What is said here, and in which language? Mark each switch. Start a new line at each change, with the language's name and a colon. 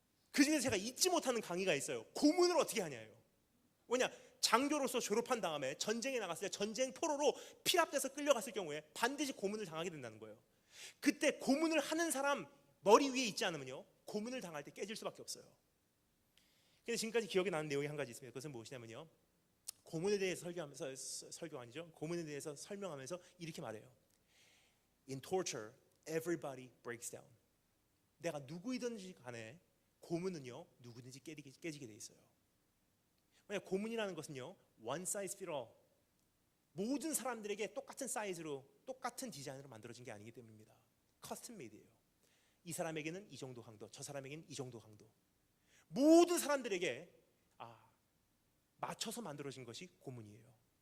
Korean: 그 중에서 제가 잊지 못하는 강의가 있어요. 고문을 어떻게 하냐예요. 왜냐, 장교로서 졸업한 다음에 전쟁에 나갔을 때 전쟁 포로로 피랍돼서 끌려갔을 경우에 반드시 고문을 당하게 된다는 거예요. 그때 고문을 하는 사람 머리 위에 있지 않으면요, 고문을 당할 때 깨질 수밖에 없어요. 근데 지금까지 기억에 나는 내용이 한 가지 있습니다. 그것은 무엇이냐면요, 고문에 대해서 고문에 대해서 설명하면서 이렇게 말해요.
English: In torture, everybody breaks down.
Korean: 내가 누구이든지 간에 고문은요, 누구든지 깨지게 돼 있어요. 왜냐하면 고문이라는 것은요,
English: one size fits all,
Korean: 모든 사람들에게 똑같은 사이즈로 똑같은 디자인으로 만들어진 게 아니기 때문입니다. 커스텀 메이드예요. 이 사람에게는 이 정도 강도, 저 사람에게는 이 정도 강도, 모든 사람들에게 맞춰서 만들어진 것이 고문이에요.